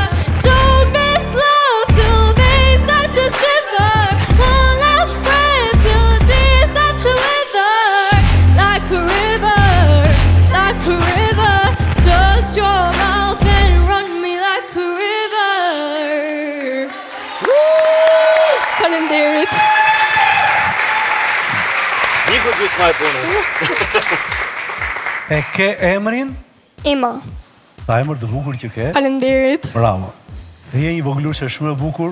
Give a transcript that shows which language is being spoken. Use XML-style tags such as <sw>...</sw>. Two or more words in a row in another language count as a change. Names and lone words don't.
<en>Choke this love till the veins start to shiver. One last breath till the tears start to wither. Like a river, like a river. Shut your mouth and run me like a river.</en> <sq>Faleminderit. Niko gjysma e punës. E ke emrin? Ima. Sa emër të bukur që ke? Faleminderit. Bravo. Dhe je një voglushe shumë e bukur.</sq>